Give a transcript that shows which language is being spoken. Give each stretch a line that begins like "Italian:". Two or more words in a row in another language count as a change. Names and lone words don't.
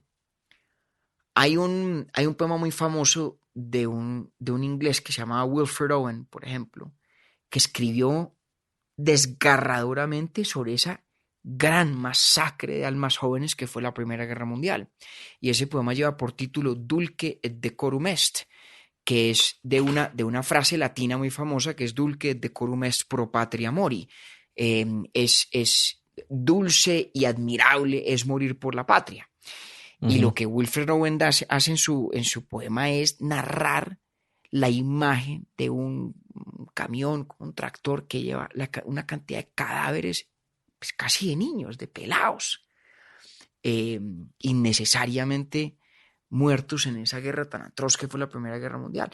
Spanish: Hay un poema muy famoso de un inglés que se llamaba Wilfred Owen, por ejemplo, que escribió desgarradoramente sobre esa gran masacre de almas jóvenes que fue la Primera Guerra Mundial. Y ese poema lleva por título
Latin: Dulce et decorum est,
Spanish: que es de una frase latina muy famosa que es
Latin: Dulce et decorum est pro patria mori.
Spanish: Es dulce y admirable es morir por la patria. Uh-huh. Y lo que Wilfred Owen hace en su poema es narrar la imagen de un camión con un tractor que lleva una cantidad de cadáveres, pues casi de niños, de pelados, innecesariamente muertos en esa guerra tan atroz que fue la Primera Guerra Mundial.